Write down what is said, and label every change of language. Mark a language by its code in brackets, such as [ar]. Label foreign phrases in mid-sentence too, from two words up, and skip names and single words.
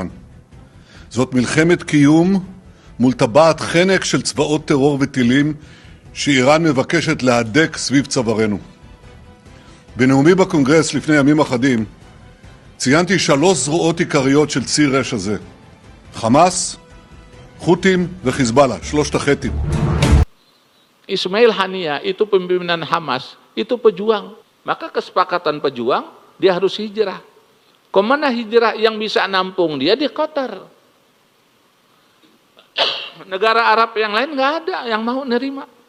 [he] זאת מלחמת קיום מול טבעת חנק של צבאות טרור וטילים שאיראן מבקשת להדק סביב צווארנו. בנאומי בקונגרס לפני ימים אחדים ציינתי 3 זרועות עיקריות של ציר רשע זה: חמאס, חות'ים וחיזבאללה, 3 החטים. [id] Ismail Haniyah itu pimpinan Hamas, itu pejuang. Maka kesepakatan pejuang, dia harus hijrah. Kemana hijrah yang bisa nampung dia? Di Qatar. Negara Arab yang lain nggak ada yang mau nerima.